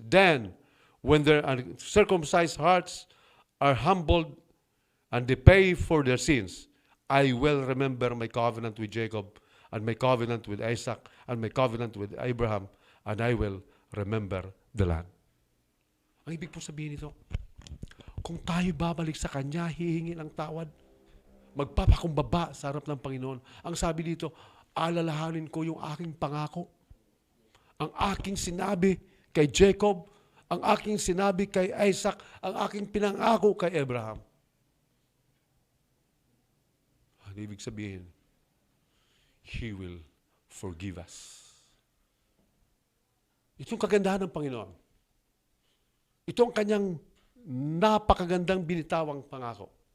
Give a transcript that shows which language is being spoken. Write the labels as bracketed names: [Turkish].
[English] Then, when their uncircumcised hearts are humbled and they pay for their sins, I will remember my covenant with Jacob and my covenant with Isaac and my covenant with Abraham, and I will remember the land. [Filipino] Ang ibig po sabihin nito, kung tayo babalik sa Kanya, hihingi ng tawad, magpapakumbaba sa harap ng Panginoon. Ang sabi dito, alalahanin ko yung aking pangako. Ang aking sinabi kay Jacob, ang aking sinabi kay Isaac, ang aking pinangako kay Abraham. Ang ibig sabihin, [English] He will forgive us. [Filipino] Itong kagandahan ng Panginoon. Ito ang kanyang napakagandang binitawang pangako.